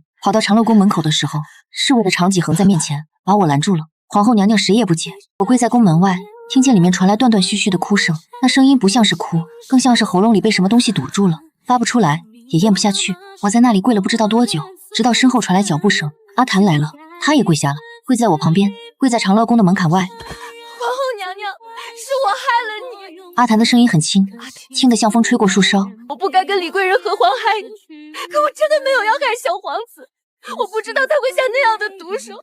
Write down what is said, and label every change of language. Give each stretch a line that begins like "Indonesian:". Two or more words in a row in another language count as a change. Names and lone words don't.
Chinese: 跑到長樂宮門口的時候，侍衛的長戟橫在面前，把我攔住了。皇后娘娘誰也不接，我跪在宮門外，聽見裡面傳來斷斷續續的哭聲，那聲音不像是哭，更像是喉嚨裡被什麼東西堵住了，發不出來，也咽不下去。我在那裡跪了不知道多久，直到身後傳來腳步聲。阿譚來了，他也跪下了，跪在我旁邊，跪在長樂宮的門檻外。皇後娘娘，是我害了你。阿譚的聲音很輕，輕得像風吹過樹梢。我不該跟李貴人合歡害你，可我真的沒有要害小皇子，我不知道他會下那樣的毒手。